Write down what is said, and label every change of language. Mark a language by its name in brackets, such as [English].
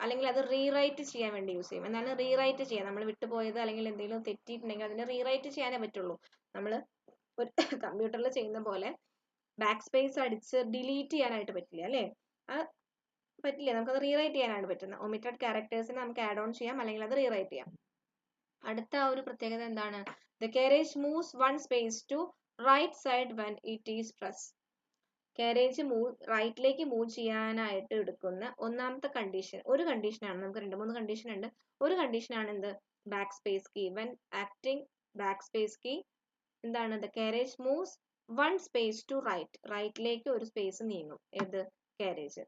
[Malayalam] അല്ലെങ്കിൽ അത് റീറൈറ്റ് ചെയ്യാൻ വേണ്ടി യൂസ് ചെയ്യും. എന്താണ് റീറൈറ്റ് ചെയ്യാൻ? നമ്മൾ വിട്ടുപോയത് അല്ലെങ്കിൽ എന്തെങ്കിലും തെറ്റിയിട്ടുണ്ടെങ്കിൽ അതിനെ റീറൈറ്റ് ചെയ്യാനേ പറ്റുള്ളൂ. നമ്മൾ ഒരു കമ്പ്യൂട്ടറിൽ ചെയ്യുന്ന പോലെ ബാക്ക് സ്പേസ് അടിച്ച് ഡിലീറ്റ് ചെയ്യാനായിട്ട് പറ്റില്ല അല്ലേ? പറ്റില്ല. നമുക്കത് റീറൈറ്റ് ചെയ്യാനാണ് പറ്റുന്നത്. ഒമിറ്റഡ് ക്യാരക്ടേഴ്സിനെ നമുക്ക് ആഡ് ഓൺ ചെയ്യാം, അല്ലെങ്കിൽ അത് റീറൈറ്റ് ചെയ്യാം. അടുത്ത ആ ഒരു പ്രത്യേകത എന്താണ്? [English] The carriage moves one space to right side when it is pressed. [Malayalam] Carriage റൈറ്റിലേക്ക് മൂവ് ചെയ്യാനായിട്ട് എടുക്കുന്ന ഒന്നാമത്തെ കണ്ടീഷൻ, ഒരു കണ്ടീഷനാണ്. നമുക്ക് 2-3 കണ്ടീഷൻ ഉണ്ട്. ഒരു കണ്ടീഷനാണ് എന്ത്? Back space key. [English] when acting back space key [Malayalam] എന്താണ്? [English] The carriage moves one space to right. [Malayalam] റൈറ്റിലേക്ക് ഒരു സ്പേസ് നീങ്ങും. ഏത്? കാരേജ്.